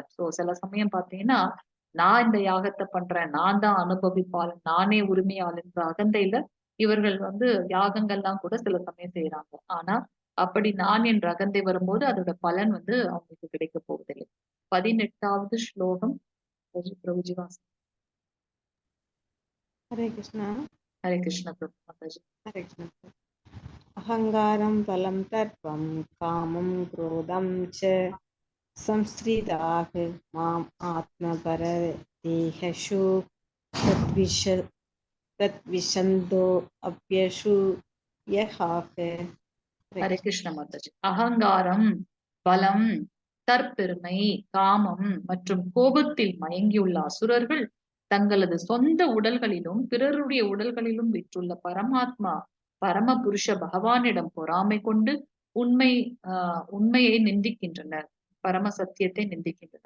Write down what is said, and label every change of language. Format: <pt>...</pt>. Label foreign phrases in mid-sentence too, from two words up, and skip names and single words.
<ta>சோ சில சமயம் பாத்தீங்கன்னா, நான் இந்த யாகத்தை பண்றேன், நான் தான் அனுபவிப்பாளன், நானே உரிமையாளன் என்ற அகந்தையில இவர்கள் வந்து யாகங்கள்லாம் கூட சில சமயம் செய்யறாங்க. ஆனா அப்படி நான் என்ற அகந்தை வரும்போது அதோட பலன் வந்து அவங்களுக்கு கிடைக்க போவதில்லை. 18வது ஸ்லோகம் பிரபுஜி வாசி.</ta> <sa>हरे कृष्ण।</sa> <ta>ஹரே கிருஷ்ண பிரபு மாதாஜி.</ta> <sa>हरे कृष्ण। अहङ्कारं बलं तर्पं कामं क्रोधं च संश्रिताः माम् आत्मपरदेहेषु तद्विषन्दो अप्यशु यहाः।</sa> <ta>ஹரே கிருஷ்ண மாதாஜி. அகங்காரம், பலம், தற்பெருமை, காமம் மற்றும் கோபத்தில் மயங்கியுள்ள அசுரர்கள் தங்களது சொந்த உடல்களிலும் பிறருடைய உடல்களிலும் விற்றுள்ள பரமாத்மா பரம புருஷ பகவானிடம் பொறாமை கொண்டு உண்மையை நிந்திக்கின்றனர், பரம சத்தியத்தை நிந்திக்கின்றனர்.</ta>